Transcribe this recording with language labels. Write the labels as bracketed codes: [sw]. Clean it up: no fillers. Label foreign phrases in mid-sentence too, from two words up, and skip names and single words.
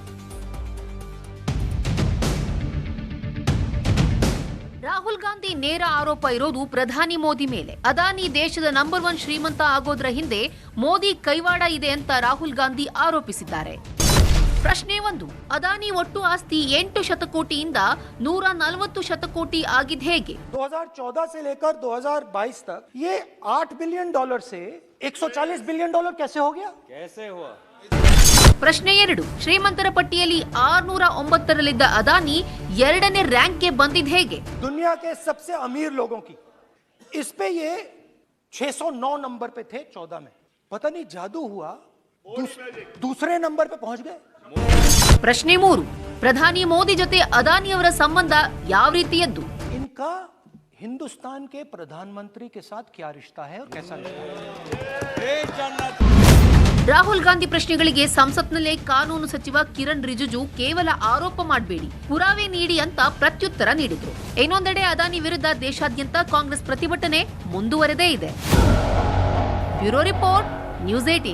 [kn] ರಾಹುಲ್ ಗಾಂಧಿ ನೇರ ಆರೋಪ ಇರೋದು ಪ್ರಧಾನಿ ಮೋದಿ ಮೇಲೆ. ಅದಾನಿ ದೇಶದ ನಂಬರ್ 1 ಶ್ರೀಮಂತ ಆಗೋದ್ರ ಹಿಂದೆ ಮೋದಿ ಕೈವಾಡ ಇದೆ ಅಂತ ರಾಹುಲ್ ಗಾಂಧಿ ಆರೋಪಿಸಿದ್ದಾರೆ. ಪ್ರಶ್ನೆ 1, ಅದಾನಿ ಒಟ್ಟು ಆಸ್ತಿ 8 ಶತಕೋಟಿಯಿಂದ 140 ಶತಕೋಟಿ ಆಗಿದ್ದು ಹೇಗೆ? [hi] 2014 से लेकर 2022 तक ये $8 बिलियन से $140 बिलियन कैसे हो गया? कैसे हुआ? [kn] ಪ್ರಶ್ನೆ 2, ಶ್ರೀಮಂತರ ಪಟ್ಟಿಯಲ್ಲಿ 609ರಲ್ಲಿದ್ದ ಅದಾನಿ 2ನೇ ರ್ಯಾಂಕ್ಗೆ ಬಂದಿದ್ದು ಹೇಗೆ? [hi] दुनिया के सबसे अमीर लोगों की इस पे ये 609 नंबर पे थे 14 में. पता नहीं जादू हुआ, दूसरे नंबर पे पहुंच गए. [kn] ಪ್ರಶ್ನೆ 3, ಪ್ರಧಾನಿ ಮೋದಿ ಜೊತೆ ಅದಾನಿಯವರ ಸಂಬಂಧ ಯಾವ ರೀತಿಯದ್ದು? [hi] इनका हिंदुस्तान के प्रधानमंत्री के साथ क्या रिश्ता है और कैसा रिश्ता है? [kn] ರಾಹುಲ್ ಗಾಂಧಿ ಪ್ರಶ್ನೆಗಳಿಗೆ ಸಂಸತ್ನಲ್ಲೇ ಕಾನೂನು ಸಚಿವ ಕಿರಣ್ ರಿಜಿಜು ಕೇವಲ ಆರೋಪ ಮಾಡಬೇಡಿ, ಪುರಾವೆ ನೀಡಿ ಅಂತ ಪ್ರತ್ಯುತ್ತರ ನೀಡಿದ್ರು. ಇನ್ನೊಂದೆಡೆ ಅದಾನಿ ವಿರುದ್ಧ ದೇಶಾದ್ಯಂತ ಕಾಂಗ್ರೆಸ್ ಪ್ರತಿಭಟನೆ ಮುಂದುವರೆದೇ ಇದೆ. [en] Bureau report, News 18.